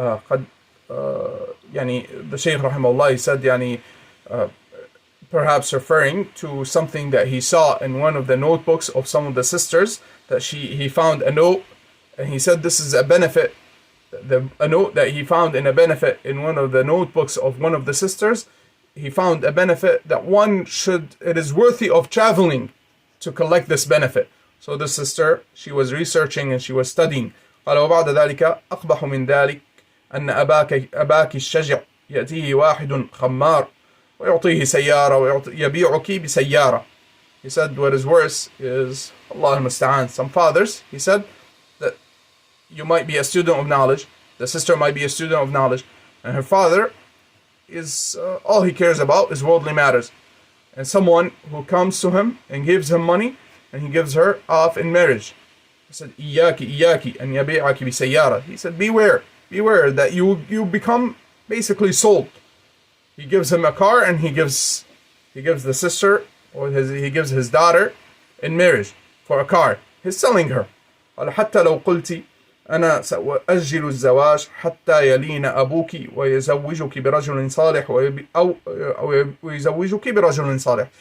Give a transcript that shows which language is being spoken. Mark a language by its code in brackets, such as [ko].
[ar] قد يعني [en] the Shaykh rahimahullah, he said يعني perhaps referring to something that he saw in one of the notebooks of some of the sisters, that he found a note, and he said this is a benefit, a note that he found in a benefit in one of the notebooks of one of the sisters. He found a benefit that it is worthy of traveling to collect this benefit. So the sister, she was researching and she was studying. [ar] قال وبعد ذلك أقبح من ذلك أن أباك الشجع يأتيه واحد خمار ويعطيه سيارة ويبيعك بسيارة. [en] He said what is worse is, Allah al-Musta'an, some fathers, he said that you might be a student of knowledge, the sister might be a student of knowledge, and her father is all he cares about is worldly matters. And someone who comes to him and gives him money, and he gives her off in marriage. He said, [ar] إياك أن يبيعك بسيارة. [en] He said, beware that you become basically sold. He gives him a car, and he gives the sister, or he gives his daughter in marriage for a car. He's selling her. [ar] قال حتى لو قلت أنا سأؤجل الزواج حتى يلين أبوك ويزوجك برجل صالح أو ويزوجك برجل صالح.